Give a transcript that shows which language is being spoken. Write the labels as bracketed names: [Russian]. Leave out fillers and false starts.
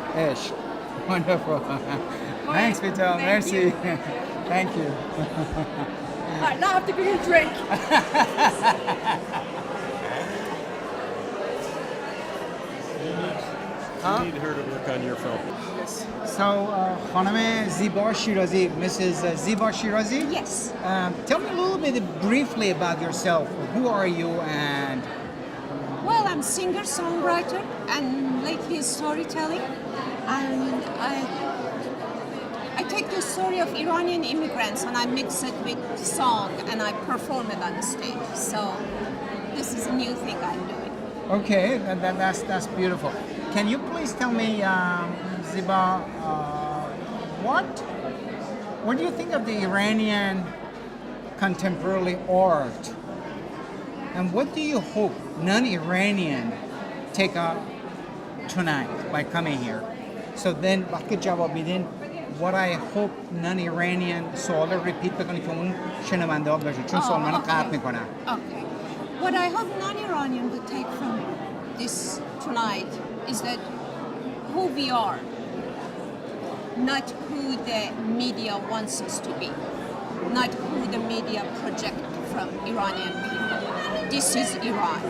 [English] Ishq. Wonderful. Thanks, Vital. Merci. Thank you. All right, now I have to give you a drink. You need her to work on your film. So, خانم Ziba Shirazi, Mrs. Ziba Shirazi? Yes. Tell me a little bit briefly about yourself. Who are you and... Well, I'm singer-songwriter and lately storytelling. And I take the story of Iranian immigrants and I mix it with song and I perform it on the stage. So this is a new thing I'm doing. Okay, that's beautiful. Can you please tell me, Ziba, what do you think of the Iranian contemporary art? And what do you hope non-Iranian take up tonight by coming here? So then, [Persian] وقتی جواب میدین, [English] what I hope non-Iranian [Persian] سوال repeat بکنی که اون شنونده ها بشه, چون سوال منو قطع میکنن. [English] Okay. What I hope non-Iranian would take from this tonight is that who we are, not who the media wants us to be, not who the media project from Iranian people. This is Iran.